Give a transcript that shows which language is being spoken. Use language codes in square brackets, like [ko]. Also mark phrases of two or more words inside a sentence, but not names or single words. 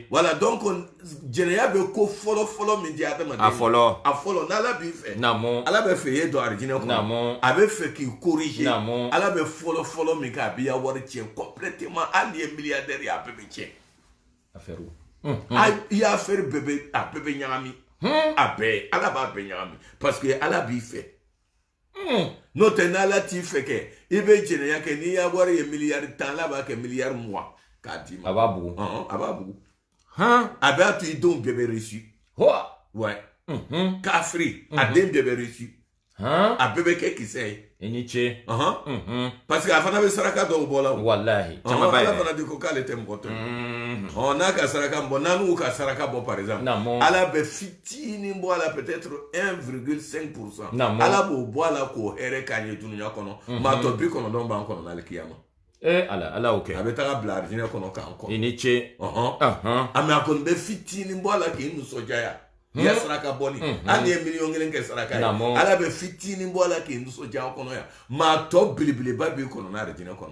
[bm] voilà donc jɛnɛya bɛ ko fɔlɔ min di adamaden a fɔlɔ n'ala b'i fɛ ala bɛ fɛ ye don arijinɛ kɔnɔ a bɛ fɛ k'i corriger ala bɛ fɔlɔ min kɛ a b'i ya wari tiɲɛ complètement hali ye milliardaire ye a bɛɛ bɛ tiɲɛ i y'a affaire a bɛɛ bɛ ɲagami a bɛɛ ala b'a bɛɛ ɲagami [fr] parce que [bm] ala b'i fɛ n'o tɛ n'ala t'i fɛ kɛ i bɛ jɛnɛya kɛ n'i ya wari ye miliyari 10 ala b'a kɛ miliyari 20 k'a d'i ma a b'a bugu a b'a to i denw bɛɛ bɛ [fr] réussi ouais [bm] kafiri a den bɛɛ bɛ réussi a bɛɛ bɛ kɛ kisɛ ye i ni ce [fr] parce que [bm] a fana bɛ saraka dɔw bɔ la wallahi ala fana di ko k'ale tɛ mɔgɔ tɔ n'a ka saraka bɔ n'a n'u ka saraka bɔ [fr] par exemple [bm] ala bɛ fitinin bɔ a la peut-être 1,5% ala b'o bɔ a la k'o hɛrɛ k'a ɲɛ dunuya kɔnɔ maa tɔ 90 b'an kɔnɔ n'ale kiyama ala o kɛ a bɛ taga bila arijinɛ kɔnɔ k'an kɔ i ni ce a mɛ a kɔni bɛ fitinin bɔ a la k'i nisɔndiya i ya saraka bɔli hali ye miliyɔn 1 kɛ saraka ye ala bɛ fitinin bɔ a la k'i nisɔndiya kɔnɔ yan maa tɔ belebeleba b'i kɔnɔ n'arijinɛ kɔnɔ